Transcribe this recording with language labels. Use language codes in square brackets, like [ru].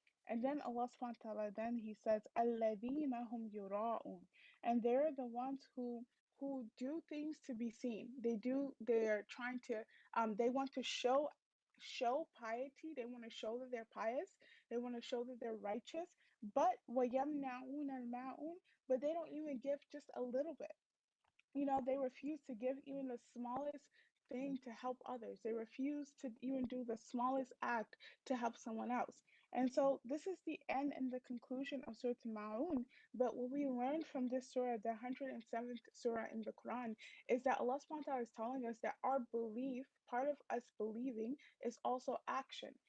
[en] And then Allah subhanahu wa ta'ala, then He says, [ar] الَّذِينَ هُمْ يُرَاءُونَ. [en] And they're the ones who do things to be seen. They're trying to, they want to show piety. They want to show that they're pious. They want to show that they're righteous. But [ar] وَيَمْنَعُونَ الْمَاعُونَ. [en] But they don't even give just a little bit. They refuse to give even the smallest thing to help others. They refuse to even do the smallest act to help someone else. And so this is the end and the conclusion of Surah Ma'un. But what we learn from this surah, the 107th surah in the Quran, is that Allah subhanahu wa ta'ala is telling us that our belief, part of us believing, is also action.